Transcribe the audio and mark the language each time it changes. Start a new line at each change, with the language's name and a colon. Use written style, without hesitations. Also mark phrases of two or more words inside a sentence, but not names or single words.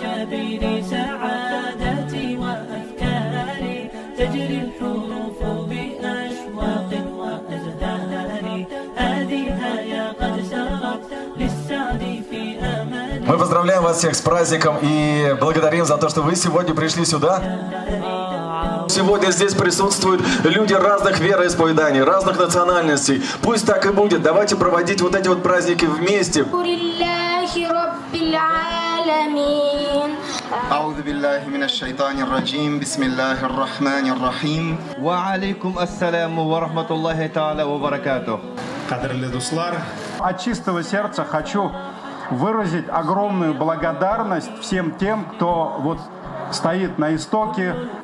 Arabic: جبين سعادتي وأفكاري تجري الحروف بأشواق وأزداني هذه قد سرت للسعد في أماني.
Russian: Мы поздравляем вас всех с праздником и благодарим за то, что вы сегодня пришли сюда. Сегодня здесь присутствуют люди разных вероисповеданий, разных национальностей. Пусть так и будет. Давайте проводить вот эти вот праздники вместе.
Arabic: أعوذ بالله من الشيطان الرجيم بسم الله الرحمن الرحيم وعليكم السلام ورحمة الله تعالى وبركاته.
Tatar: Кадрлы дуслар,
Russian: от чистого сердца хочу выразить огромную благодарность всем тем, кто вот стоит на истоке.